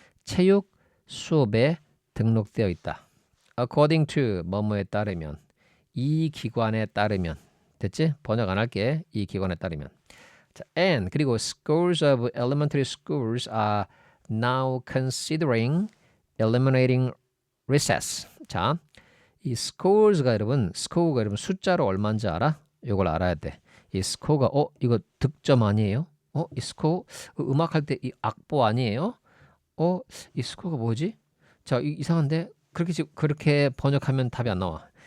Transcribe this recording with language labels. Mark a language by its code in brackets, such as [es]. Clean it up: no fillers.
[ko] 체육 수업에 등록되어 있다. [en] according to [ko] 뭐뭐에 따르면. 이 기관에 따르면. 됐지? 번역 안 할게. 이 기관에 따르면. [en] 자, and 그리고 schools of elementary schools are now considering eliminating recess. [ko] 자, 이 scores가 여러분 숫자로 얼마인지 알아? 이걸 알아야 돼. 이 스코어가 이거 득점 아니에요? 이 스코어 음악 할 때 이 악보 아니에요? 이 스코어가 뭐지? 자, 이상한데 그렇게 번역하면 답이 안 나와.